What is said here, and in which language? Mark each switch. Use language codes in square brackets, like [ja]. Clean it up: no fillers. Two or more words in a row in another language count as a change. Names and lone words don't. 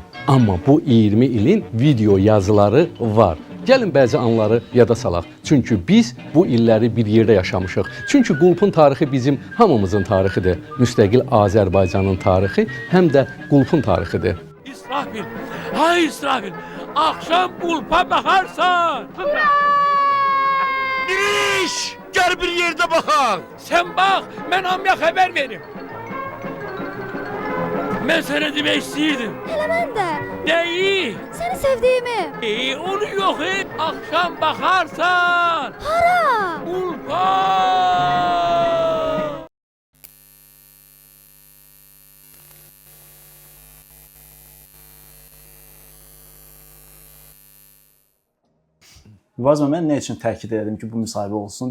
[az] Amma bu 20 ilin video yazıları var. Gəlin bəzi anları yada salaq. Çünki biz bu illəri bir yerdə yaşamışıq. Çünki Qulpun tarixi bizim hamımızın tarixidir. Müstəqil Azərbaycanın tarixi həm də Qulpun tarixidir. İsrafil, [tr] hay İsrafil, akşam Qulpa bakarsan. İş! Gel bir yerde bakalım. Sen bak, ben amya haber verim. Ben sana demek istiyordum. Hele ben de. Neyi? Seni sevdiğimi. Onu yok et. Akşam bakarsan. Hara? Qulpa. [az] Vazma mən nə üçün təkid edirəm ki, bu müsahibə olsun?